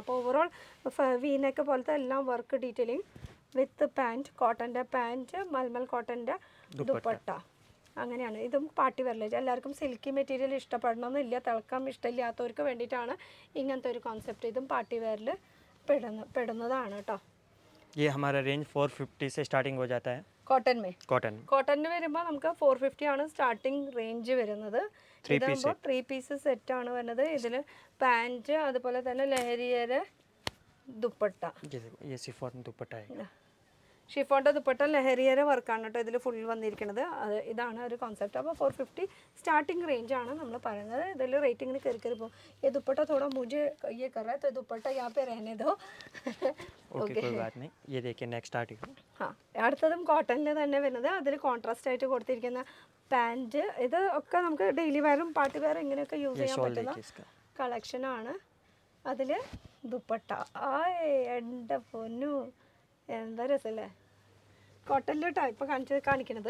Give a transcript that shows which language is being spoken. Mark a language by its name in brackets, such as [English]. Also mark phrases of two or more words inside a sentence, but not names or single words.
[Malayalam] അപ്പോൾ ഓവറോൾ വീനൊക്കെ പോലത്തെ എല്ലാം [English] work detailing with pant, [Malayalam] കോട്ടൻ്റെ പാൻറ്റ്, മൽമൽ കോട്ടൻ്റെ ദുപ്പട്ട, അങ്ങനെയാണ്. ഇതും [English] party wear [Malayalam] എല്ലാവർക്കും [English] silky material [Malayalam] ഇഷ്ടപ്പെടണമെന്നില്ല. തിളക്കം ഇഷ്ടമില്ലാത്തവർക്ക് വേണ്ടിയിട്ടാണ് ഇങ്ങനത്തെ ഒരു കോൺസെപ്റ്റ്. ഇതും [English] party wear [Malayalam] പെടുന്നതാണ് കേട്ടോ. [Hindi] ये हमारा रेंज 450 से स्टार्टिंग हो जाता है. [Malayalam] കോട്ടണിന് വരുമ്പോൾ നമുക്ക് 450 ആണ് [English] starting range [Malayalam] വരുന്നത്. ഇതാകുമ്പോൾ 3 [English] piece set [Malayalam] ആണ് വരുന്നത്. ഇതിൽ പാൻറ്റ്, അതുപോലെ തന്നെ ലഹരിയുടെ ദുപ്പട്ട, ഷിഫോണിൻ്റെ ദുപ്പട്ട ലഹരിയുടെ വർക്കാണ് കേട്ടോ ഇതിൽ ഫുൾ വന്നിരിക്കുന്നത്. ഇതാണ് ഒരു കോൺസെപ്റ്റ്. അപ്പോൾ 450 [English] starting range [Malayalam] ആണ് നമ്മൾ പറയുന്നത്. ഇതിൽ റേറ്റിങ്ങിന് കയറി പോകും. [Hindi] ये दुपट्टा थोड़ा मुझे ये कर रहा है तो दुपट्टा यहाँ पे रहने दो. ओके, कोई बात नहीं. ये देखिए [English] next article. [Hindi] हाँ, [Malayalam] അടുത്തതും കോട്ടണിൽ തന്നെ വരുന്നത്. അതിൽ കോൺട്രാസ്റ്റ് ആയിട്ട് കൊടുത്തിരിക്കുന്ന പാൻറ്റ്. ഇത് ഒക്കെ നമുക്ക് [English] daily wear party wear [Malayalam] ഇങ്ങനെയൊക്കെ യൂസ് ചെയ്യാൻ പറ്റുന്ന കളക്ഷനാണ്. അതിൽ ദുപ്പട്ട, ആ എൻ്റെ പൊന്നു എന്താ രസമല്ലേ. കോട്ടണിൽ ടൈപ്പ് കാണിക്കുന്നത്.